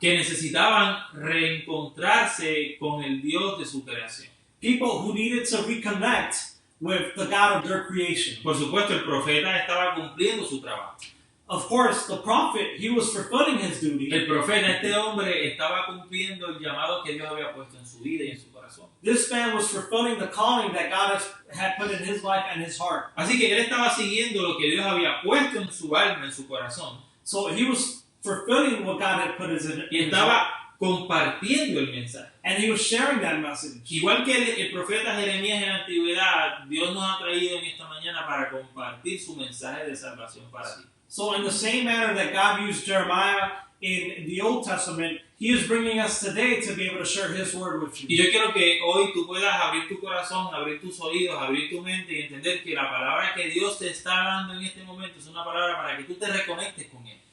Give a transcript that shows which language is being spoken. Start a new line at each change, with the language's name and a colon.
Spanish: Que necesitaban reencontrarse con el Dios de su creación.
English: People who needed to reconnect with the God of their creation.
Spanish: Por supuesto, el profeta estaba cumpliendo su trabajo.
English: Of course, the prophet, he was fulfilling his duty.
Spanish: El profeta, este hombre, estaba cumpliendo el llamado que Dios había puesto en su vida y en su corazón.
English: This man was fulfilling the calling that God had put in his life and his heart.
Spanish: Así que él estaba siguiendo lo que Dios había puesto en su alma, en su corazón.
English: So he was fulfilling what God had put in his heart.
Spanish: Y estaba compartiendo el mensaje.
English: And he was sharing that message.
Spanish: Igual que el profeta Jeremías en la antigüedad, Dios nos ha traído en esta mañana para compartir su mensaje de salvación para ti.
English: So in the same manner that God used Jeremiah in the Old Testament, He is bringing us today to be able to share His word with you.
Spanish: Y yo quiero que hoy tú puedas abrir tu corazón, abrir tus oídos, abrir tu mente y entender que la palabra que Dios te está dando en este momento es una palabra para que tú te reconectes con Él.